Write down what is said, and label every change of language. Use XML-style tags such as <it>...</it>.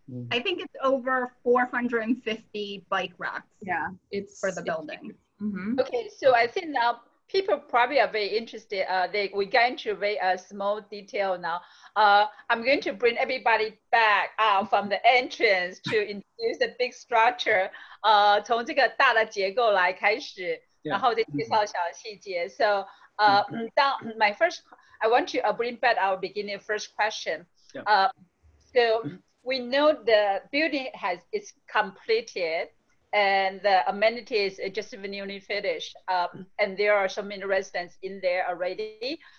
<en>I think it's over 450 bike racks. Yeah, it's for the building. Mm-hmm. Okay, so I think now people probably are very interested. We got into a very small detail now. I'm going to bring everybody back from the entrance to introduce the big structure.</en> <zh>从这个大的结构来开始，然后再介绍小细节。</zh> <en>So, my first, I want to bring back our beginning first question. So we know the building is completed. And the amenities are just newly finished. And there are so many residents in there already.</en>